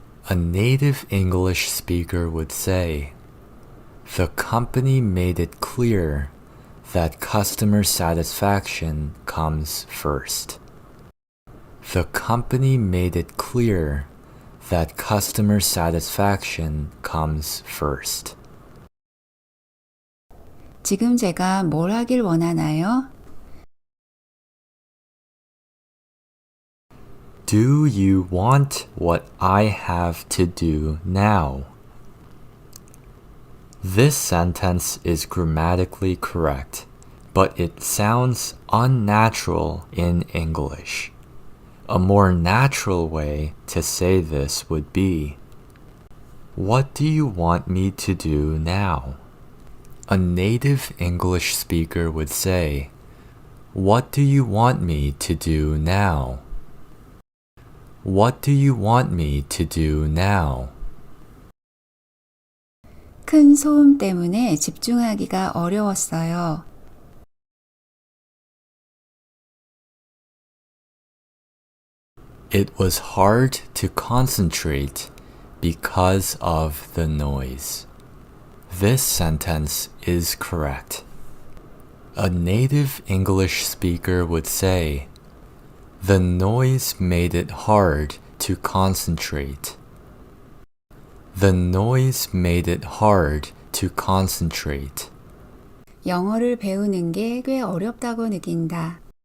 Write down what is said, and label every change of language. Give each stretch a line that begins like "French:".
English: A native English speaker would say, the company made it clear that customer satisfaction comes first. The company made it clear that customer satisfaction comes first.
Korean: 지금 제가 뭘 하길 원하나요?
English: Do you want what I have to do now? This sentence is grammatically correct, but it sounds unnatural in English. A more natural way to say this would be, what do you want me to do now? A native English speaker would say, what do you want me to do now? What do you want me to do now?
Korean: 큰 소음 때문에 집중하기가 어려웠어요.
English: It was hard to concentrate because of the noise. This sentence is correct. A native English speaker would say, the noise made it hard to concentrate. The noise made it hard to concentrate.
Korean: 영어를 배우는 게 꽤 어렵다고 느낀다.